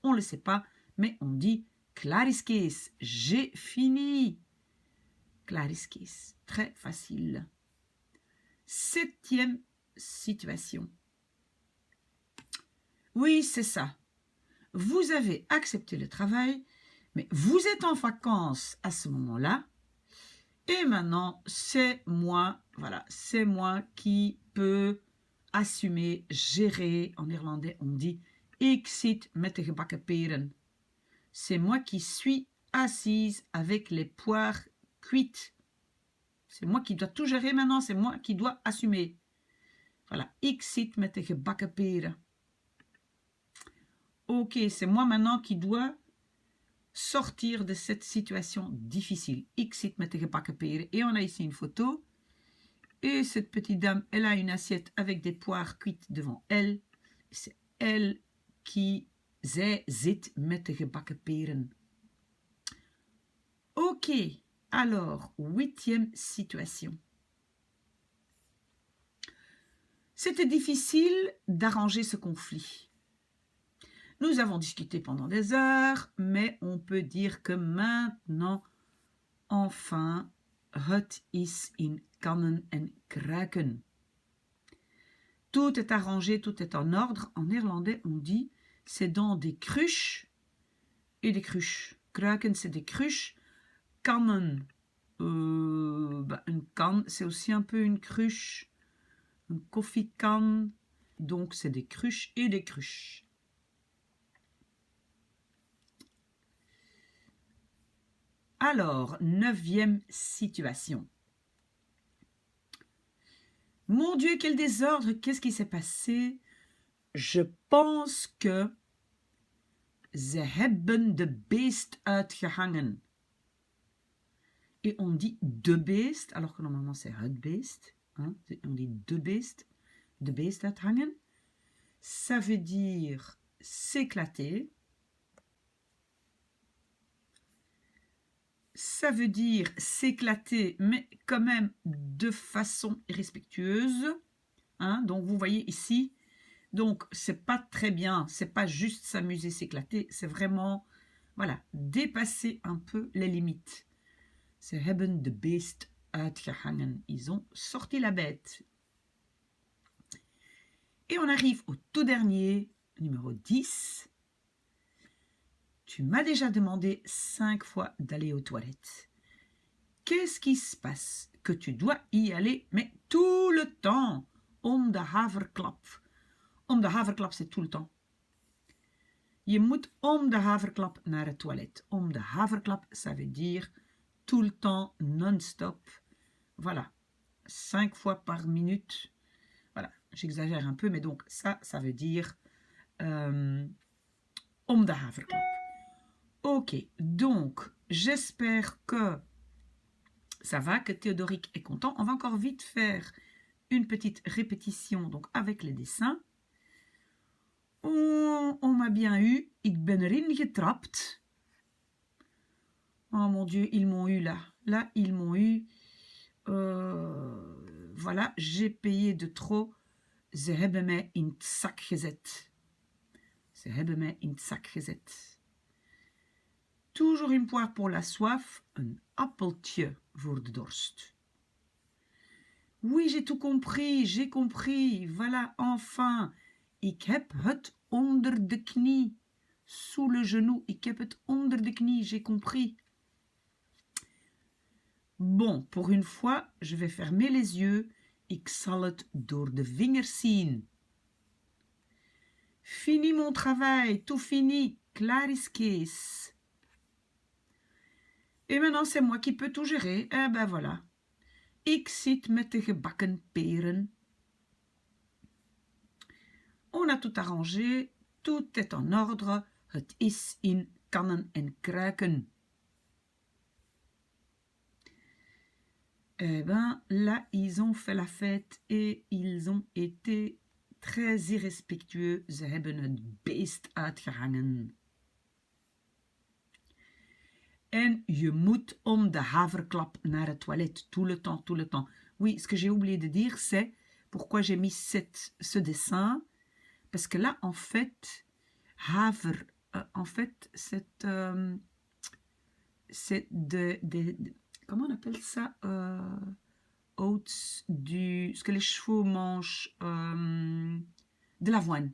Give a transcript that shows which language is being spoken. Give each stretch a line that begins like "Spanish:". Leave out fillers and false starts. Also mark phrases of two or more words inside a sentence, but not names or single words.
French: On ne le sait pas, mais on dit
Dutch: klaar is Kees.
French: J'ai fini.
Dutch: Klaar is Kees.
French: Très facile. 7e situation. Oui, c'est ça. Vous avez accepté le travail, mais vous êtes en vacances à ce moment-là. Et maintenant, c'est moi, voilà, c'est moi qui peux assumer, gérer. En néerlandais, on dit
Dutch: ik zit met de gebakken peren.
French: C'est moi qui suis assise avec les poires cuites. C'est moi qui dois tout gérer maintenant, c'est moi qui dois assumer. Voilà,
Dutch: ik zit met de gebakken peren.
French: Ok, c'est moi maintenant qui dois sortir de cette situation difficile.
Dutch: Ik zit met de gebakken peren.
French: Et on a ici une photo. Et cette petite dame, elle a une assiette avec des poires cuites devant elle. C'est elle qui,
Dutch: zij zit met de gebakken peren.
French: Ok, alors, 8e situation. C'était difficile d'arranger ce conflit. Nous avons discuté pendant des heures, mais on peut dire que maintenant, enfin,
Dutch: het is in kannen en kruiken.
French: Tout est arrangé, tout est en ordre. En néerlandais, on dit c'est dans des cruches et des cruches. Kruiken, c'est des cruches. Kannen, une canne, c'est aussi un peu une cruche. Une koffiekan, donc c'est des cruches et des cruches. Alors, 9e situation. Mon Dieu, quel désordre, qu'est-ce qui s'est passé? Je pense que
Dutch: ze hebben de beest uitgehangen.
French: Et on dit
Dutch: de beest,
French: alors que normalement c'est
Dutch: het beest.
French: Hein? On dit
Dutch: de beest uithangen.
French: Ça veut dire s'éclater. Ça veut dire s'éclater, mais quand même de façon irrespectueuse. Hein? Donc, vous voyez ici, donc c'est pas très bien, c'est pas juste s'amuser, s'éclater, c'est vraiment, voilà, dépasser un peu les limites.
Dutch: Ze hebben de beest uitgehangen.
French: Ils ont sorti la bête. Et on arrive au tout dernier, numéro 10. Tu m'as déjà demandé 5 fois d'aller aux toilettes. Qu'est-ce qui se passe que tu dois y aller, mais tout le temps?
Dutch: Om de haverklap. Om de haverklap,
French: c'est tout le temps.
Dutch: Je moet om de haverklap naar het toilet. Om de haverklap,
French: ça veut dire tout le temps, non-stop. Voilà, 5 fois par minute. Voilà, j'exagère un peu, mais donc ça veut dire
Dutch: om de haverklap.
French: Ok, donc j'espère que ça va, que Théodoric est content. On va encore vite faire une petite répétition donc avec les dessins. On m'a bien eu.
Dutch: Ik ben erin getrapt.
French: Oh mon Dieu, ils m'ont eu là. Là, ils m'ont eu. Voilà, j'ai payé de trop.
Dutch: Ze hebben mij in het zak gezet. Ze hebben mij in het zak gezet.
French: Toujours une poire pour la soif,
Dutch: een appeltje voor de dorst.
French: Oui, j'ai tout compris, j'ai compris. Voilà, enfin.
Dutch: Ik heb het onder de knie.
French: Sous le genou.
Dutch: Ik heb het onder de knie,
French: j'ai compris. Bon, pour une fois, je vais fermer les yeux.
Dutch: Ik zal het door de vingers zien.
French: Fini mon travail, tout fini.
Dutch: Klaar is Kees.
French: Et maintenant, c'est moi qui peux tout gérer. Eh ben voilà.
Dutch: Ik zit met de gebakken peren.
French: On a tout arrangé. Tout est en ordre.
Dutch: Het is in kannen en kruiken.
French: Eh ben, là, ils ont fait la fête et ils ont été très irrespectueux.
Dutch: Ze hebben het beest uitgehangen. En je moet om de haverklap naar het toilet.
French: Tout le temps, tout le temps. Oui, ce que j'ai oublié de dire, c'est pourquoi j'ai mis ce dessin. Parce que là, en fait, haver, en fait, c'est comment on appelle ça, oats, ce que les chevaux mangent, de l'avoine.